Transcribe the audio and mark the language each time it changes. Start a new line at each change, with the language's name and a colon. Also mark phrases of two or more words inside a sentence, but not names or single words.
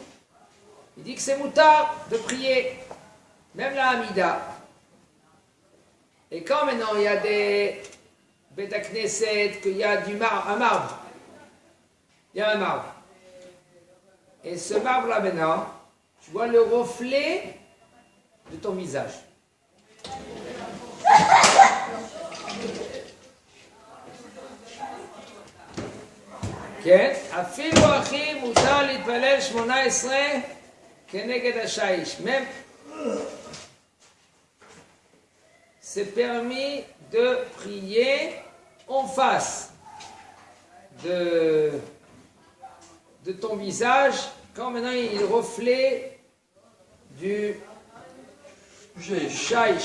French: Il dit que c'est moutard de prier, même la Hamida. Et quand maintenant il y a des Beit Knesset, qu'il y a un marbre, il y a un marbre. Et ce marbre-là maintenant, tu vois le reflet de ton visage.
Hebrew: כן, אפילו אחי מותר להתפלל 18 כנגד השיש.
French: Même, c'est permis de prier en face de ton visage quand maintenant il reflète du shaïch.